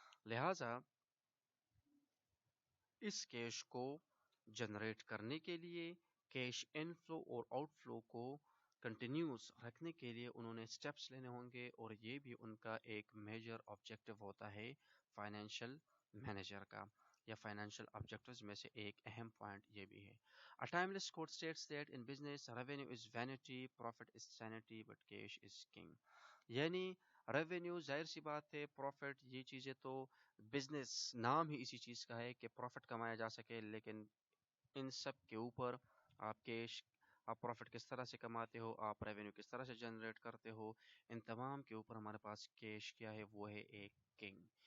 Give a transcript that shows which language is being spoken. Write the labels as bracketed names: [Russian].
[Urdu] لہٰذا اس کیش کو جنریٹ کرنے کے لیے، کیش ان فلو اور آؤٹ فلو کو کنٹینیوس رکھنے کے لیے انہوں نے سٹیپس لینے ہوں گے، اور یہ بھی ان کا ایک میجر آبجیکٹیو ہوتا ہے فائنینشیل مینیجر کا، یا فائنینشیل آبجیکٹیوز میں سے ایک اہم پوائنٹ یہ بھی ہے. [English] A timeless quote states that in business revenue is vanity, profit is sanity, but cash is king. [Urdu] یعنی ریونیو ظاہر سی بات ہے، پروفٹ یہ چیزیں تو بزنس نام ہی اسی چیز کا ہے کہ پروفٹ کمایا جا سکے، لیکن ان سب کے اوپر آپ پروفٹ کس طرح سے کماتے ہو، آپ ریونیو کس طرح سے جنریٹ کرتے ہو، ان تمام کے اوپر ہمارے پاس کیش کیا ہے، وہ ہے ایک کنگ.